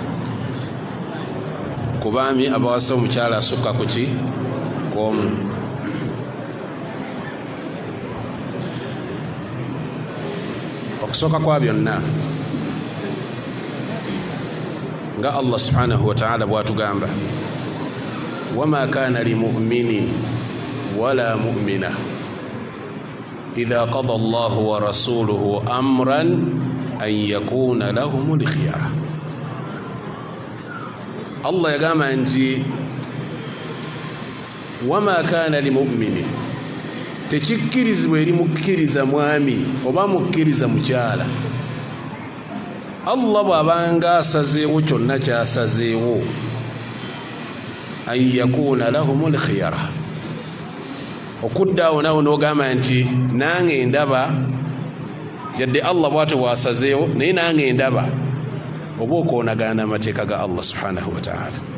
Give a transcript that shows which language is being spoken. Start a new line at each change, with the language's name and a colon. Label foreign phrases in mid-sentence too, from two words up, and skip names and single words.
Ganda: Ku baami abawasa omukyala asukka ku ki? Kw'omu. okusooka kwa byonna nga Allah
Arabic: سبحانه وتعالى bw'atugamba وما كان لمؤمن ولا مؤمنة إذا قضى الله ورسوله أمرا أن يكون لهم الخيرة.
Ganda: Allah yagamba nti
Arabic: وما كان لمؤمن,
Ganda: tekikkirizibwa eri mukkiriza mwami oba mukkiriza mukyala. Allah bw'abanga asazeewo kyonna kyasazeewo
Arabic: أن يكون لهم الخيرة,
Ganda: okuddaawo nawe n'ogamba nti nange ndaba, yadde Allah bw'atyo bw'asazeewo naye nange ndaba, oba okoonagana amateeka ga Allah
Arabic: سبحانه وتعالى.